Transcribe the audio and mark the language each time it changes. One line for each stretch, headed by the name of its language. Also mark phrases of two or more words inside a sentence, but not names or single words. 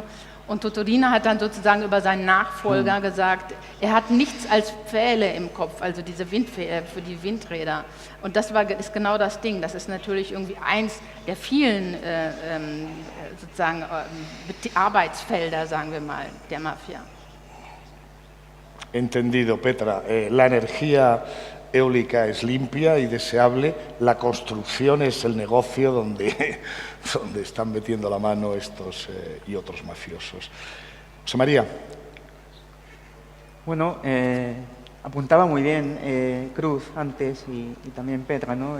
German: Und Totorina hat dann sozusagen über seinen Nachfolger gesagt, er hat nichts als Pfähle im Kopf, also diese für die Windräder. Und das ist genau das Ding. Das ist natürlich irgendwie eins der vielen sozusagen Arbeitsfelder, sagen wir mal, der Mafia.
Spanish: Entendido, Petra. La energía eólica es limpia y deseable, la construcción es el negocio donde están metiendo la mano estos y otros mafiosos. José María. Bueno, apuntaba muy bien Cruz antes y también Petra, ¿no?